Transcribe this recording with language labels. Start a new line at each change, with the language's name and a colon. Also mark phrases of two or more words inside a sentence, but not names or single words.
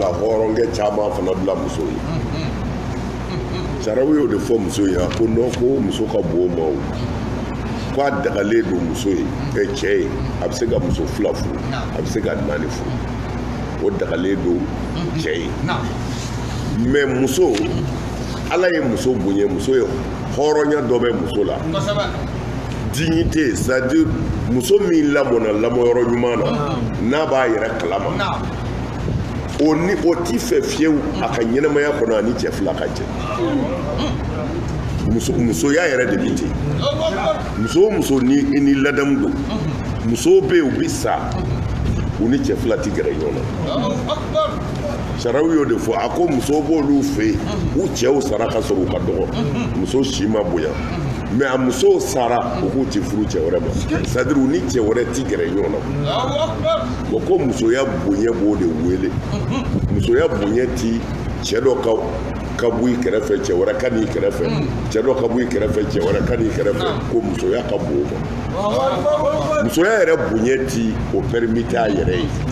Bambara: ka hɔrɔnkɛ caman fana bila muso ye Sahrawi y'o de fɔ muso ye ko non ko muso ka bon o ma o ko a dagalen don muso ye cɛ ye a bɛ se ka muso 2 furu a bɛ se ka 4 furu o dagalen don cɛ ye mais muso ala ye muso bonya muso ye hɔrɔnya dɔ bɛ muso la
French: dignité c'est-à-dire
Bambara: muso min lamɔna lamɔyɔrɔ ɲuman na n'a b'a yɛrɛ kalama o ti fɛ fiyewu a ka ɲɛnamaya kɔnɔ a ni cɛ 2 ka jɛ musoya yɛrɛ de bi ten muso o muso ni i ni ladamu don musow bɛ yen u bɛ sa u ni cɛ fila tɛ gɛrɛ ɲɔgɔn na sariyaw y'o de fɔ a ko musow b'olu fɛ yen u cɛw sara ka sɔrɔ u ka dɔgɔ muso si ma bonya mɛ a musow sara u k'u ti furu cɛ wɛrɛ ma
French: c'est à dire
Bambara: u ni cɛ wɛrɛ tɛ gɛrɛ ɲɔgɔn na wa ko musoya bonya b'o de wele musoya bonya ti cɛ dɔ ka bɔ i kɛrɛfɛ cɛ wɛrɛ ka n'i kɛrɛfɛ cɛ dɔ ka bɔ i kɛrɛfɛ cɛ wɛrɛ ka n'i kɛrɛfɛ ko musoya ka bon o ma musoya yɛrɛ bonya ti o permite a yɛrɛ ye